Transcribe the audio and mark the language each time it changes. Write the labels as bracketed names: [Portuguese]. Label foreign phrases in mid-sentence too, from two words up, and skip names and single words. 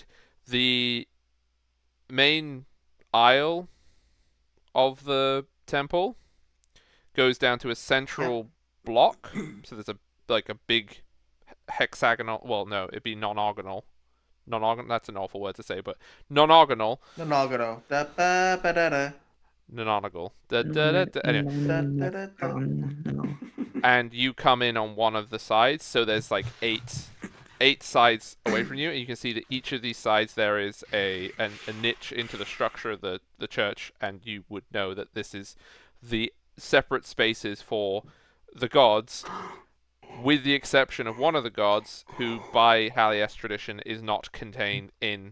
[English] The main aisle of the temple goes down to a central block. So there's a big hexagonal. Well, no, it'd be non-organal. Non-organal. That's an awful word to say, but non-organal. Non-organal. Da ba ba da da. Non-organal. Anyway. And you come in on one of the sides, so there's like eight sides away from you, and you can see that each of these sides there is a niche into the structure of the church, and you would know that this is the separate spaces for the gods, with the exception of one of the gods who, by Halias tradition, is not contained in.